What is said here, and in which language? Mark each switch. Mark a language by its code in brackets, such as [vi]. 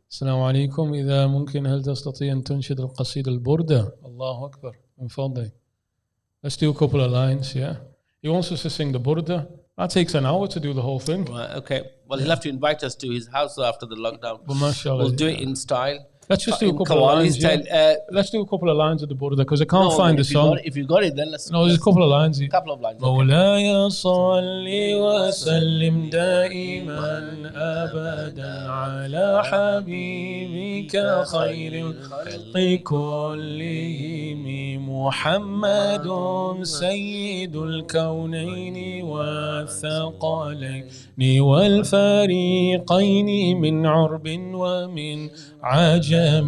[ar] السلام عليكم إذا ممكن هل تستطيع أن تنشد القصيدة البردة الله أكبر من فضلك. [en] Let's do a couple of lines, yeah. He wants us to sing the burda. That takes an hour to do the whole thing. Right, okay. Well, he'll have to invite us to his house after the lockdown. But mashallah, we'll do it in style. Let's just do a couple of lines. Yeah. Let's do a couple of lines of the burda because I can't find the song. If you got it, then let's. No, there's a couple of lines. A couple of lines. [ar] مولاي صل وسلم دائما أبدا على حبيبك خير الخلق كلهم محمد سيد الكونين والثقلين والفريقين من عرب ومن عجم